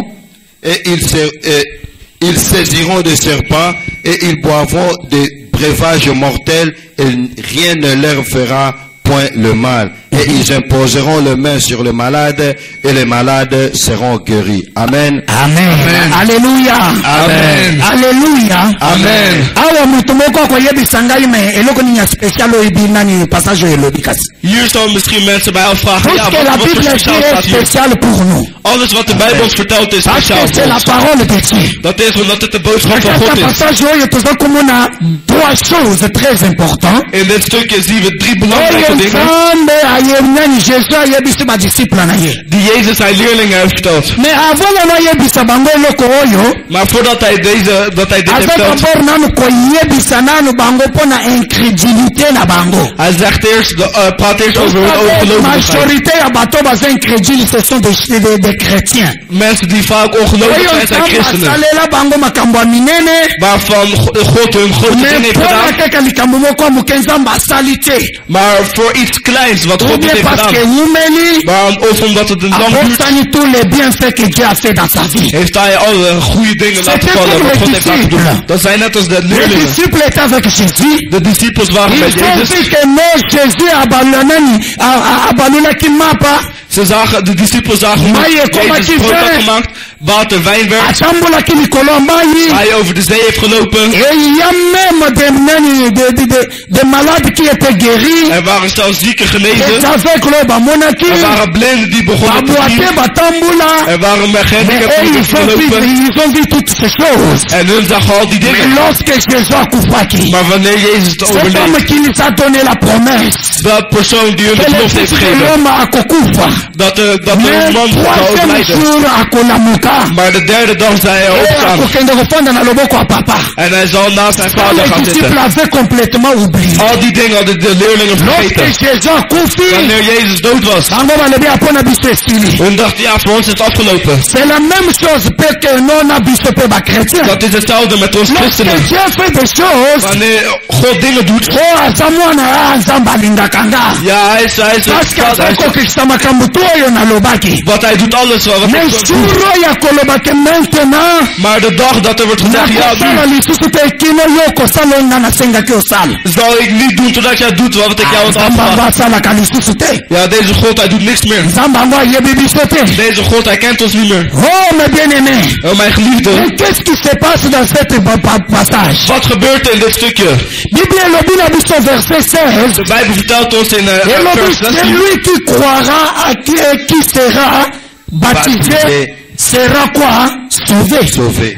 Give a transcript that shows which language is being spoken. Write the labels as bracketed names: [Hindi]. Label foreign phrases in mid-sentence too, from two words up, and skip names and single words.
[French] Et ils saisiront des serpents et ils boivront des breuvage mortel et rien ne leur fera point le mal. Et ils imposeront les mains sur les malades et les malades seront guéris. Amen. Amen. Alléluia. Amen. Alléluia. Amen. [Lingala] Awa mutu moko akoyebisa ngai me eloko nini ya special oyebi nani passage oyo elobi kasi. [Dutch] Hier zal misschien mensen bij afvragen, [French] Tout [Dutch] ja, [French] ce que la [Dutch] wat voor [French] Bible [Dutch] speciaal [French] dit [Dutch] staat [French] est [Dutch] hier? [French] spécial pour nous. [Dutch] Alles wat de Bijbel ons vertelt is [French] Parce [Dutch] speciaal [French] que c'est [Dutch] voor [French] la [Dutch] ons. [French] parole de Dieu. [Dutch] Dat is omdat het de boodschap van God [French] Dans [Dutch] is. [Lingala] passage oyo toza komona [French] trois choses très importantes. [Dutch] In dit stukje zien we 3 belangrijke [Lingala] Oyo [Dutch] dingen [Lingala] Nzambe ayebinani Jésus ayebisi badisciple na ye. [Dutch] die Jezus zijn leerlingen heeft verteld. [French] Mais avant [Lingala] na ayebisa bango eloko oyo, [Dutch] Maar voordat hij dit heeft [Lingala] aza [Dutch] verteld, [Lingala] d'abord nanu koyebisa nanu bango mpona incrédulité na bango. [Dutch] hij zegt eerst, praat eerst over hun ongelovigheid. [Lingala] Majorité ya bato baza incrédule, [French] ce sont des chrétiens. [Dutch] Mensen die vaak ongelovig [Lingala] Oyo [Dutch] zijn, zijn [Lingala] Nzambe [Dutch] christenen. [Lingala] asalela bango makambo ya minene, [Dutch] Waarvan God hun grote dingen [Lingala] mais [Dutch] heeft [Lingala] mpona [Dutch] gedaan. [Lingala] kaka likambo moko ya moke Nzambe asali te. [Dutch] Maar voor iets kleins wat [French] Ou [Dutch] God [French] bien [Dutch] heeft [French] parce que [Dutch] gedaan. [Lingala] eumeli, [Dutch] Of omdat het een lang duurt, [French] abosani tous les bienfaits que Dieu a fait dans sa vie. [Dutch] heeft hij alle goede dingen laten [French] C'était [Dutch] vallen [French] comme [Dutch] wat [French] les [Dutch] God heeft laten doen. [French] disciples. [Dutch] Dat zijn net als de [French] Les [Dutch] leerlingen. [French] disciples étaient avec Jésus. [Dutch] De discipels waren met [French] Ils ont [Dutch] Jezus. [French] vu que non, Jésus [Lingala] abalulaki mapa, [Dutch] Ze zagen, de discipels zagen Maar je hoe komt Jezus met die brood had vijf. gemaakt, water wijn werd, [Lingala] atambolaki likolo ya mai. [Dutch] hij over de zee heeft gelopen. [French] Et il y a même des malades qui étaient guéris, [Dutch] Er waren zelfs zieken [French] des [Dutch] genezen. [Lingala] aveugles oyo bamonaki, [Dutch] Er waren blinden die begonnen te [Lingala] babwate [Dutch] zien. [Lingala] batambula. [Dutch] Er waren [French] Mais [Dutch] gehandicapten [French] eux, [Dutch] die begonnen te lopen. [French] ils ont vu toutes ces choses. [Dutch] En hun zagen al die [French] Mais [Dutch] dingen. [Lingala] lorsque Jésus akufaki, [Dutch] Maar wanneer Jezus het [French] cet homme [Dutch] overleed, [French] qui nous a donné la promesse, [Dutch] dat persoon die hun [French] que [Dutch] de [French] le [Dutch] belofte heeft [French] Fils de [Dutch] gegeven, [Lingala] l'homme akokufa, [Dutch] dat de [French] mais [Dutch] man zou [French] troisième [Dutch] overlijden. [Lingala] jour akolamuka, [Dutch] Maar de derde dag zei hij [French] et [Dutch] opstaan. [Lingala] akokende kofanda na loboko ya papa. [Dutch] En hij zal naast zijn vader [French] Les [Dutch] gaan [French] disciples [Dutch] zitten. [French] avaient complètement oublié. [Dutch] Al die dingen hadden de leerlingen [French] Lorsque [Dutch] vergeten. [Lingala] Jésus akufi, [Dutch] Wanneer Jezus dood was, [Lingala] bango balobi apona biso esili. [Dutch] hun dachten, ja, voor ons is het afgelopen. [French] C'est la même chose pe que non [Lingala] na biso pe bakretien. [Dutch] Dat is hetzelfde met ons [French] Lorsque [Dutch] christenen. [French] Dieu fait des choses, [Dutch] Wanneer God dingen doet, [Lingala] o aza mwana ya Nzambe alingaka nga. [Dutch] ja, hij is [French] Parce que [Dutch] hij is- [Lingala] azokokisa makambo to oyo nalobaki. [Dutch] wat hij doet alles wat hij [French] Mais [Dutch] doet. [Lingala] jour oyo akolobaki maintenant, [Dutch] Maar de dag dat er wordt gezegd, ja, [Lingala] nakosala [Dutch] doe, [Lingala] lisusu te kino yo kosala oyo nga nasengaki osala. [Dutch] zal ik niet doen totdat jij doet wat ik jou had [Lingala] Nzambe yango [Dutch] afgevraagd. [Lingala] asalaka lisusu te. [Dutch] Ja, deze God, hij doet niks meer. [Lingala] Nzambe yango ayebi biso te. [Dutch] Deze God, hij kent ons niet meer. [French] Oh mes bien-aimés, [Dutch] Oh, mijn geliefde, [French] mais qu'est-ce qui se passe dans cette passage? [Dutch] wat gebeurt er in dit stukje? [Lingala] Bible elobi na biso verset 16. [Dutch] De Bijbel vertelt ons in [Lingala] Elobi, [Dutch] vers 16. [French] celui qui croira à qui sera baptisé Baptisé. sera quoi? Sauvé. Sauvé.